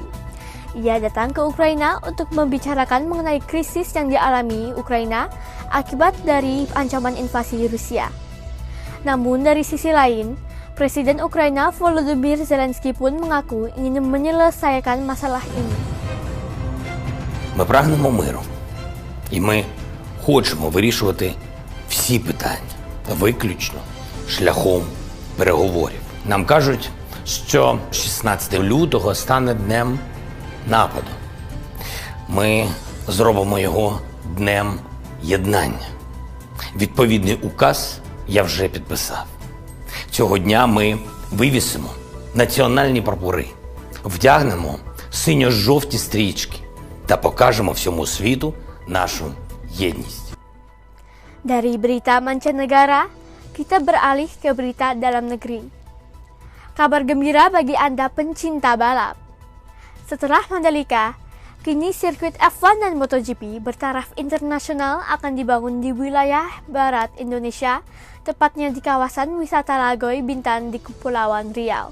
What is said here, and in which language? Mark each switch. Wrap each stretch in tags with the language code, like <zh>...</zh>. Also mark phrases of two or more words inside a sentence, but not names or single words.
<id>Ia datang ke Ukraina untuk membicarakan mengenai krisis yang dialami Ukraina akibat dari ancaman invasi Rusia. Namun dari sisi lain, Presiden Ukraina Volodymyr Zelensky pun mengaku ingin menyelesaikan masalah ini.</id> <uk>Ми прагнемо миру, і ми хочемо вирішувати всі питання, виключно шляхом переговорів. Нам кажуть, що 16 лютого стане днем нападу. Ми зробимо його днем єднання. Відповідний указ я вже підписав. Цього дня ми вивісимо національні прапори, вдягнемо синьо-жовті стрічки та покажемо всьому світу нашу єдність.</uk> <id>Dari berita mancanegara, kita beralih ke berita dalam negeri. Kabar gembira bagi Anda pencinta balap. Setelah Mandalika, kini sirkuit F1 dan MotoGP bertaraf internasional akan dibangun di wilayah barat Indonesia, tepatnya di kawasan wisata Lagoy Bintan di Kepulauan Riau.</id>